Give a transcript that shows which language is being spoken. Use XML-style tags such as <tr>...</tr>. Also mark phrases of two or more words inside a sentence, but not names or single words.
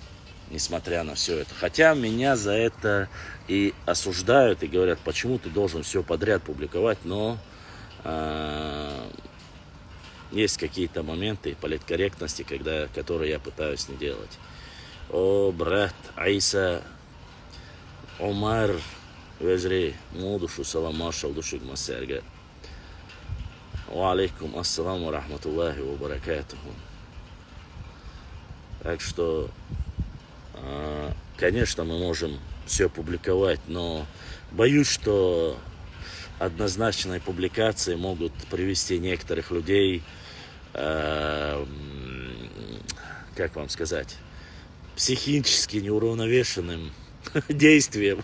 <ru>Несмотря на все это. Хотя меня за это и осуждают, и говорят, почему ты должен все подряд публиковать, но есть какие-то моменты политкорректности, которые я пытаюсь не делать.</ru> <ce>О, брат Айса, Омар, вежри, мудушу саламаша, душик масерга.</ce> <ar>وعليكم السلام ورحمة الله وبركاته.</ar> <ru>Так что конечно, мы можем все публиковать, но боюсь, что однозначные публикации могут привести некоторых людей, как вам сказать, психически неуравновешенным действием.</ru>